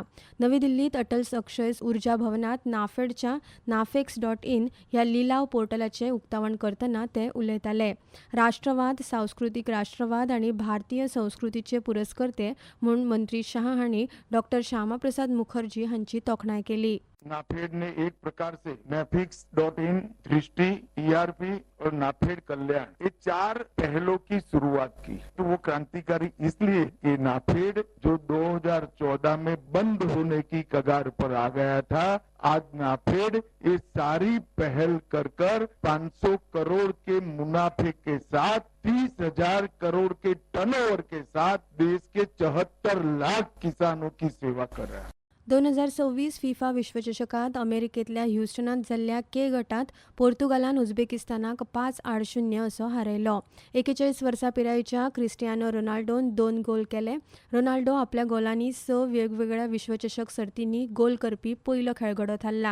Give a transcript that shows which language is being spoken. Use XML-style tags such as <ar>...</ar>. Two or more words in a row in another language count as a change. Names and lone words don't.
<kok>नवी दिल्लीत अटल अक्षय उर्जा भवनात नाफेडच्या nafex.in ह्या लिलाव पोर्टलाचें उक्तावण करतना ते उलयताले. राष्ट्रवाद, सांस्कृतीक राष्ट्रवाद आणि भारतीय संस्कृतीचे पुरस्कर्ते म्हूण मंत्री शहा हांणी डॉ. श्यामाप्रसाद मुखर्जी हांची तोखणाय केली.</kok> <hi>नाफेड ने एक प्रकार से nafex.in, दृष्टि, ERP और नाफेड कल्याण ये 4 पहलों की शुरुआत की. तो वो क्रांतिकारी इसलिए कि नाफेड जो 2014 में बंद होने की कगार पर आ गया था, आज नाफेड ये सारी पहल कर 500 करोड़ के मुनाफे के साथ 30,000 करोड़ के टर्नओवर के साथ देश के 74 लाख किसानों की सेवा कर रहा है.</hi> <kok>2026 फिफा विश्वचषकात अमेरिकेतल्या ह्युस्टनात जाल्ल्या के गटात पोर्तुगालान उझबेकिस्तानाक 5-0 असो हारयलो. 41 वर्सां पिरायेच्या क्रिस्टियानो रोनाल्डोन 2 गोल केले. रोनाल्डो आपल्या गोलांनी 6 वेगवेगळ्या विश्वचषक सर्तींनी गोल करपी पयलो खेळगडो थारला.</kok>